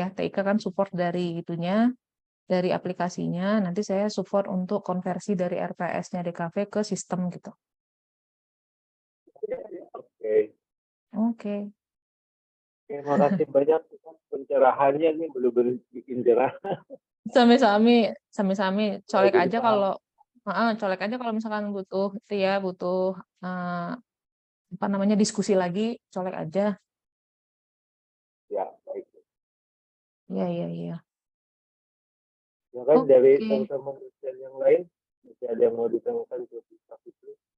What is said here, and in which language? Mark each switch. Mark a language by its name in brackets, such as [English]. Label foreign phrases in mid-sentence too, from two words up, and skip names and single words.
[Indonesian] TIK kan support dari itunya, dari aplikasinya, nanti saya support untuk konversi dari RPS-nya DKV ke sistem gitu. Oke. Terima kasih banyak pencerahannya nih benar-benar bikin cerah. Sami-sami. Colek aja kalau misalkan butuh apa namanya diskusi lagi, colek aja. Ya, baik. Iya. Ya kan dari teman-teman yang lain masih ada yang mau ditanyakan ke itu.